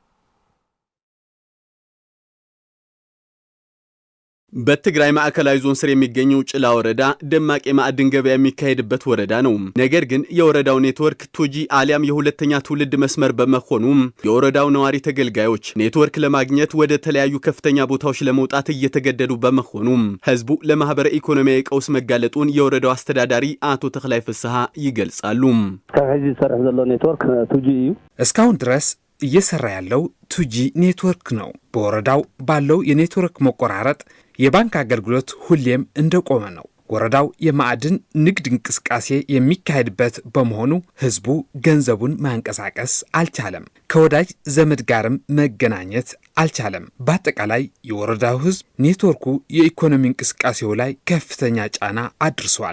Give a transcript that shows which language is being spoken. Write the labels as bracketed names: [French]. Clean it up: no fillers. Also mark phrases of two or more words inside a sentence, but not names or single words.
[Amharic] በትግራይ ማዕከላዊ ዞን ስር የሚገኘው ጭላ ወረዳ ደማቅ የማዕድን ገበያ የሚካሄድበት ወረዳ ነው። ነገር ግን የወረዳው ኔትወርክ ቱጂ አሊያም የሁለተኛ ትውልድ መስመር በመሆኑ የወረዳው ነዋሪ ተገልጋዮች ኔትወርክ ለማግኘት ወደ ተለያዩ ከፍተኛ ቦታዎች ለመውጣት እየተገደዱ በመሆኑ ህዝቡ ለማህበረ ኢኮኖሚያዊ ቀውስ መጋለጡን የወረዳው አስተዳዳሪ አቶ ተክላይ ፍስሐ ይገልጻሉ። [Tigrinya] ከዚህ ሰርፍ ዘሎ ኔትወርክ ቱጂ እዩ። [Amharic] እስካሁን ድረስ እየሰራ ያለው ቱጂ ኔትወርክ ነው። በወረዳው ባለው የኔትወርክ መቆራረጥ የባንክ አገልግሎት ሁሌም እንደቆመ ነው። ወረዳው የማዕድን ንግድ እንቅስቃሴ የሚካሄድበት በመሆኑ ህዝቡ ገንዘቡን ማንቀሳቀስ አልቻለም። ከወዳጅ ዘመድ ጋርም መገናኘት አልቻለም። በአጠቃላይ የወረዳው ህዝብ ኔትወርኩ የኢኮኖሚ እንቅስቃሴው ላይ ከፍተኛ ጫና አድርሷል።